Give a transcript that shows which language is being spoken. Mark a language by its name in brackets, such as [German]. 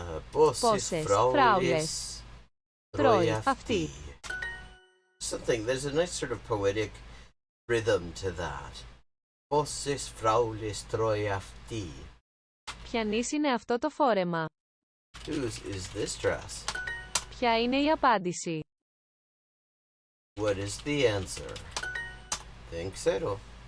[Greek] Πόσες φράουλες τρώει αυτή? [English] Something, there's a nice sort of poetic rhythm to that. [Greek] Πόσες φράουλες τρώει αυτή? Ποιανής είναι αυτό το φόρεμα? [English] Whose is this dress? [Greek] Ποια είναι η απάντηση? [English] What is the answer? [Greek] Δεν ξέρω.